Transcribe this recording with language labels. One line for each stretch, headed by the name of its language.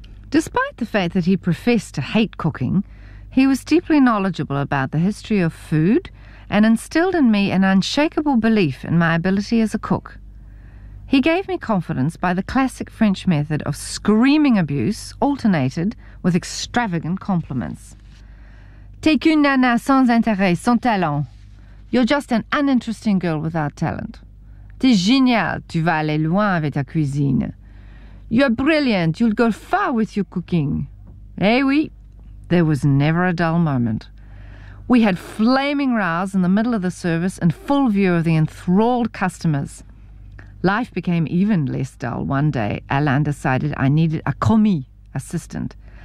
English: Despite the fact that he professed to hate cooking, he was deeply knowledgeable about the history of food and instilled in me an unshakable belief in my ability as a cook. He gave me confidence by the classic French method of screaming abuse alternated with extravagant compliments.
French: T'es qu'une nana sans intérêt, sans talent.
English: You're just an uninteresting girl without talent.
French: T'es génial, tu vas aller loin avec ta cuisine.
English: You're brilliant, you'll go far with your cooking.
French: Eh oui?
English: There was never a dull moment. We had flaming rows in the middle of the service in full view of the enthralled customers. Life became even less dull one day. Alain decided I needed a commis assistant.